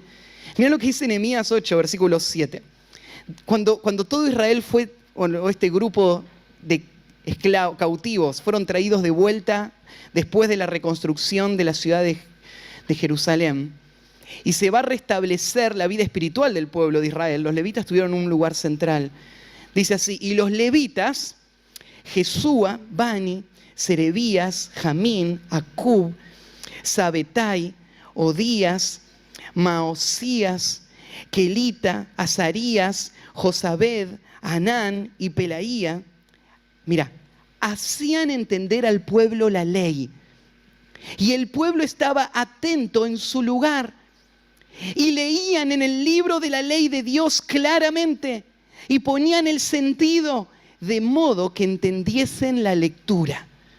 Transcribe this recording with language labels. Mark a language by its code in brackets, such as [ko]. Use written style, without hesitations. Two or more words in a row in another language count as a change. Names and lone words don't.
[es] Mirá lo que dice Nehemías 8, versículo 7. Cuando todo Israel fue, o este grupo de cautivos, fueron traídos de vuelta después de la reconstrucción de la ciudad de Jerusalén, y se va a restablecer la vida espiritual del pueblo de Israel, los levitas tuvieron un lugar central. Dice así: y los levitas, Jesúa, Bani, Serebías, Jamín, Acub, Sabetai, Odías, Maosías, Kelita, Azarías, Josabed, Anán y Pelaía, mira, hacían entender al pueblo la ley. Y el pueblo estaba atento en su lugar. Y leían en el libro de la ley de Dios claramente. Y ponían el sentido de modo que entendiesen la lectura.